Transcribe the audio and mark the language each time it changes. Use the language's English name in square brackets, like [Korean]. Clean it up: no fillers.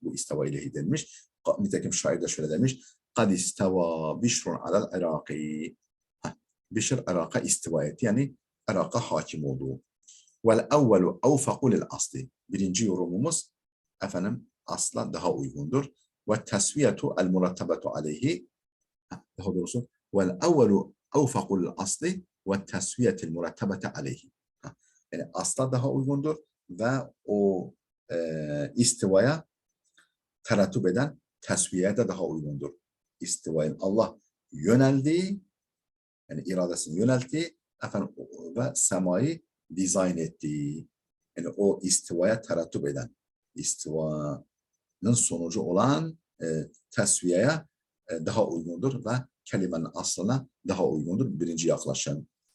[Turkish] Bu isteva ileyhi denmiş. Nitekim şair de şöyle demiş. [Arabic] قَدْ اسْتَوَى بِشْرٌ عَلَى الْعِرَاقِ. [Turkish] Bişr Irak'a istiva etti. Yani Irak'a hakim olduğu. [Arabic] وَالْاَوَّلُ اَوْفَقُ لِلْأَصْلِ. [Turkish] Birinci yorumumuz efendim asla daha uygundur. [Arabic] وَالتَّسْوِيَةُ الْمُرَتَّبَةُ عَلَيْهِ. [Turkish] Daha doğrusu [Arabic] وَالْاَوَّلُ اَوْفَقُ لِلْأَصْلِ وَالتَّسْوِيَةِ الْمُرَتَّبَةِ عَلَيْهِ. [Turkish] Yani asla daha uygundur ve o istivaya terettüp eden tesviyeye de daha uygundur. İstivayın Allah yöneldiği, yani iradesini yönelttiği efendim, ve semayı dizayn ettiği, yani o istivaya terettüp eden, istivanın sonucu olan tesviyeye daha uygundur ve kelimenin aslına daha uygundur. Birinci yaklaşım.